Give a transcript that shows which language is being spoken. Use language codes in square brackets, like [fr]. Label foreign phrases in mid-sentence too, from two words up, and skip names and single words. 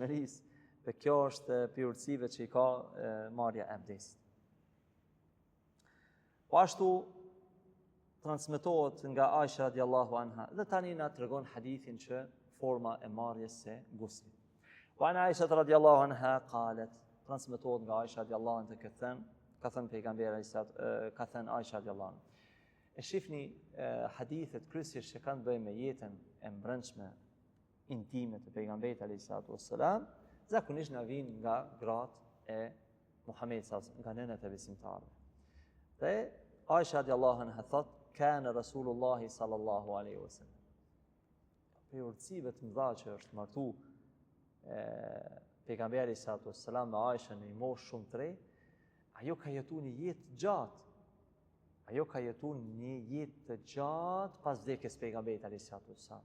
[sq] Dhe kjo është për urtësive që i ka marrja e abdesit. Po ashtu transmetohet nga Aisha [ar] رضي الله عنها [sq] dhe tani na tregon hadithin që forma e marrjes së guslit. [ar] وعن عائشة رضي الله عنها قالت, [sq] transmetohet nga Aisha [ar] رضي الله عنها [sq] ka thënë pejgamberi ka thënë Aisha [ar] رضي الله عنها. [sq] E shifni hadithet kryesisht që kanë të bëjnë me jetën e brendshme intime të pejgamberit [ar] عليه الصلاة والسلام, [sq] zakonisht na vijnë nga gratë e Muhamedit sallallahu nga nënat e besimtarëve. Dhe Aisha [ar] رضي الله عنها [sq] thot, [ar] كان رسول الله صلى الله عليه وسلم. [sq] Për urtësive të mëdha që është martu pejgamberi [ar] صلى الله عليه وسلم [sq] me Aisha në një moshë shumë të re, ajo ka jetuar një jetë gjatë. Ajo ka jetuar një jetë të gjatë pas vdekjes pejgamberit [ar] عليه الصلاة والسلام.